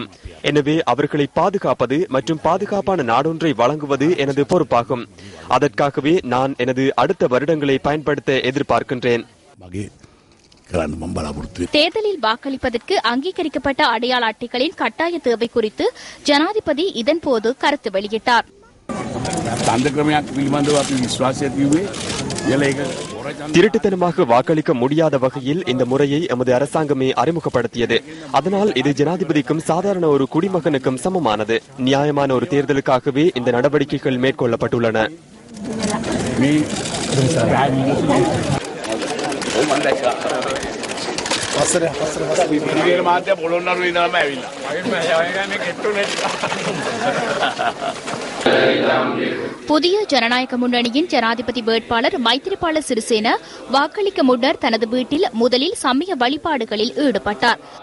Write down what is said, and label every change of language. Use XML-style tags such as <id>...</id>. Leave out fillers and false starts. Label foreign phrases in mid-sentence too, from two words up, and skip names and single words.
<ta>எனவே அவர்களை பாதுகாப்பது மற்றும் பாதுகாப்பான நாடொன்றை வழங்குவது எனது பொறுப்பாகும். அதற்காகவே நான் எனது அடுத்த வருடங்களை பயன்படுத்த எதிர்பார்க்கின்றேன். தேர்தலில் வாக்களிப்பதற்கு அங்கீகரிக்கப்பட்ட அடையாள அட்டைகளின் கட்டாய தேவை குறித்து ஜனாதிபதி இதன்போது கருத்து வெளியிட்டார்.</ta> <si>තන්ත්‍රක්‍රමයක් පිළිබඳව අපි විශ්වාසය තියුවේ ඒක</si> <ta>திருட்டுத்தனமாக வாக்களிக்க முடியாத வகையில் இந்த முறையை எமது அரசாங்கமே அறிமுகப்படுத்தியது. அதனால் இது ஜனாதிபதிக்கும் சாதாரண ஒரு குடிமகனுக்கும் சமமானது. நியாயமான ஒரு தேர்தலுக்காகவே இந்த நடவடிக்கைகள் மேற்கொள்ளப்பட்டுள்ளன. புதிய ஜனநாயக முன்னணியின் ஜனாதிபதி வேட்பாளர் மைத்திரிபால சிறிசேன வாக்களிக்க முன்னர் தனது வீட்டில் முதலில் சமய வழிபாடுகளில் ஈடுபட்டார்.</ta>